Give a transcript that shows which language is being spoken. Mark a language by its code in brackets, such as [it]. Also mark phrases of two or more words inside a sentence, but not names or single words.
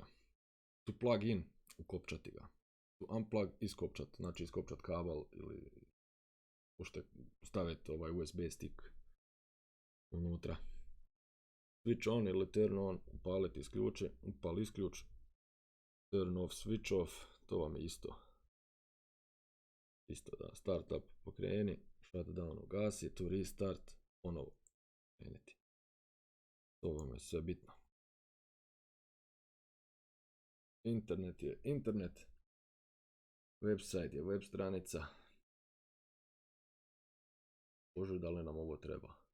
[en] To plug in, [hr] ukopčati ga. [en] To unplug, [hr] iskopčat, znači iskopčat kabel ili staviti ovaj [en] USB stick [hr] unutra. [en] Switch on [hr] ili [en] turn on, [hr] upaliti isključi, upali isključ. [en] Turn off, switch off, [hr] to vam je isto. Isto da, [en] start up [hr] pokreni, shutdown ugasi, [en] to restart, [hr] ponovo kreniti. To vam je sve bitno. Internet je internet. Website je web stranica. Bože, da li nam ovo treba?